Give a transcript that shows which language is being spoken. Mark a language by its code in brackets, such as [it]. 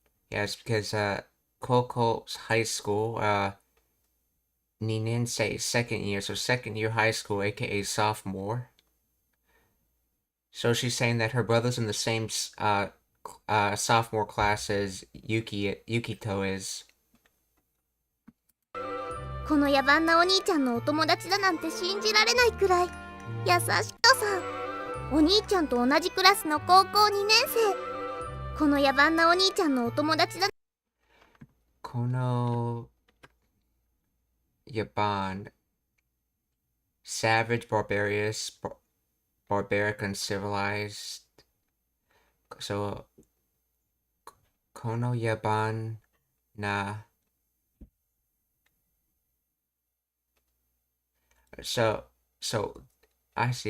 [en] Yes, because Koko's high school, 2年生, second year, so second year high school, aka sophomore. So she's saying that her brother's in the same sophomore class as Yukito is. [ja] この野蛮なお兄ちゃんのお友達だなんて信じられないくらい優しさん。お兄ちゃんと同じクラスの高校2年生。この野蛮なお兄ちゃんのお友達だ。この野蛮 [en] savage, barbaric, uncivilized. So, [ja] この野蛮な [en] So I see.